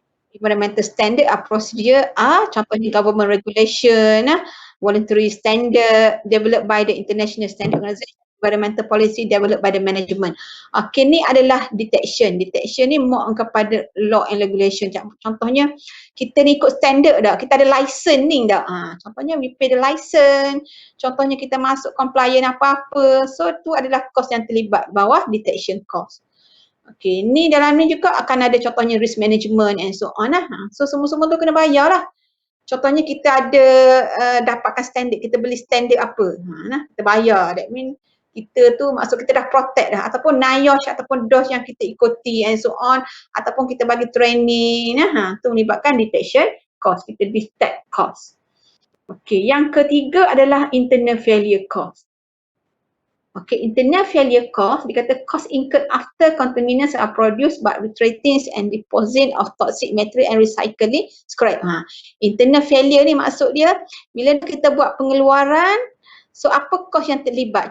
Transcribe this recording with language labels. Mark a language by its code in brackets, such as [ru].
[en] Environmental standard procedure contohnya government regulation, voluntary standard developed by the International Standard Organization, environmental policy developed by the management. [ms] Okay, ni adalah detection. Detection ni more kepada [en] law and regulation. [ms] Contohnya kita ni ikut standard dah, kita ada licensing dah. Contohnya [en] we pay the license, [ms] contohnya kita masuk compliant apa-apa. So tu adalah cost yang terlibat bawah detection cost. Okay, ni dalam ni juga akan ada contohnya risk management [en] and so on [ms] lah. So semua-semua tu kena bayar lah. Contohnya kita ada dapatkan standard, kita beli standard apa, kita bayar. That mean kita tu maksud kita dah protect dah, ataupun NIOSH ataupun DOSH yang kita ikuti [en] and so on, [ms] ataupun kita bagi training, tu melibatkan detection cost, kita detect cost. Okay, yang ketiga adalah internal failure cost. [en] Okay, internal failure cost, [ms] dikata [en] cost incurred after contaminants are produced but retreating and deposit of toxic material and recycling scrap. [ms] Internal failure ni maksud dia bila kita buat pengeluaran, so apa cost yang terlibat?